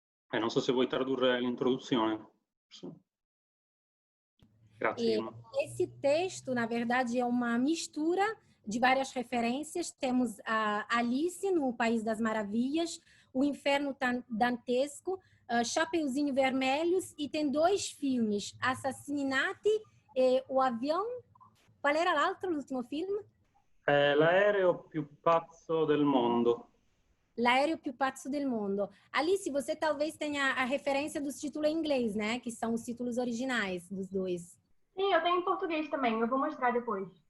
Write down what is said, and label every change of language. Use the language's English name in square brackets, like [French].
[Italian] Non so se vuoi tradurre l'introduzione. Grazie. [Portuguese] Esse texto, na verdade, é uma mistura de várias referências. Temos a Alice no País das Maravilhas, o Inferno Dantesco, Chapeuzinho Vermelhos, e tem 2 filmes, Assassini nati e O Avião. [Italian] Qual era l'ultimo film? L'aereo più pazzo del mondo. L'aereo più pazzo del mondo. [Portuguese] Alice, você talvez tenha a referência dos títulos em inglês, né? Que são os títulos originais dos 2. Sim, eu tenho em português também, eu vou mostrar depois.